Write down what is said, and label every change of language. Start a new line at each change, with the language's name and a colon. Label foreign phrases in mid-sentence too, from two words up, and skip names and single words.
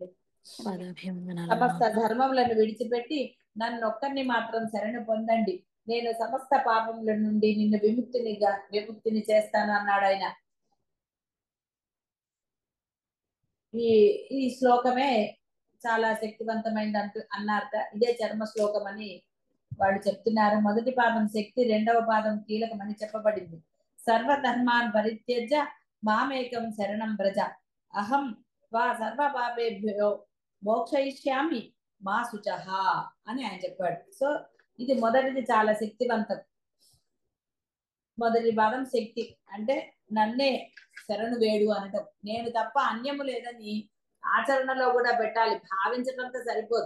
Telugu: సమస్త ధర్మములను విడిచిపెట్టి నన్నొక్కరిని మాత్రం శరణు పొందండి, నేను సమస్త పాపముల నుండి నిన్ను విముక్తిని చేస్తాను అన్నాడు ఆయన. ఈ శ్లోకమే చాలా శక్తివంతమైనది అన్నారట. ఇదే చర్మ శ్లోకం అని వాళ్ళు చెప్తున్నారు. మొదటి పాదం శక్తి, రెండవ పాదం కీలకమని చెప్పబడింది.
Sanskrit: సర్వధర్మాన్ పరిత్యజ్య మామేకం శరణం వ్రజ అహం వా సర్వ పాపేభ్యో మోక్షయిష్యామి మా శుచః
Telugu: అని ఆయన చెప్పాడు. సో ఇది మొదటిది చాలా శక్తివంతం. మొదటి పాదం శక్తి అంటే నన్నే శరణు వేడు అనటం. నేను తప్ప అన్యము లేదని ఆచరణలో కూడా పెట్టాలి, భావించడంతో సరిపోదు.